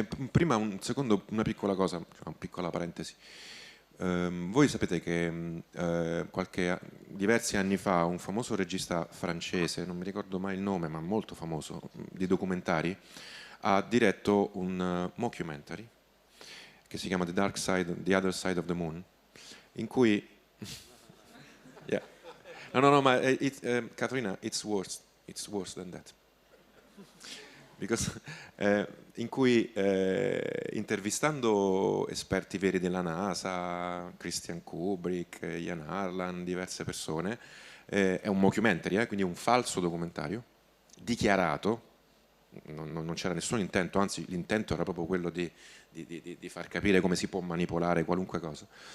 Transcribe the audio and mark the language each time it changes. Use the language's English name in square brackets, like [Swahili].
[Italian] Prima una piccola cosa, cioè una piccola parentesi. Voi sapete che diversi anni fa un famoso regista francese, non mi ricordo mai il nome, ma molto famoso, di documentari, ha diretto un mockumentary che si chiama The Other Side of the Moon, in cui... [English] Yeah. [Italian] No, ma [English] Katharina, it's worse than that. Because, [Italian] in cui intervistando esperti veri della NASA, Christiane Kubrick, Ian Harlan, diverse persone, è un mockumentary, quindi un falso documentario, dichiarato, non c'era nessun intento, anzi l'intento era proprio quello di far capire come si può manipolare qualunque cosa.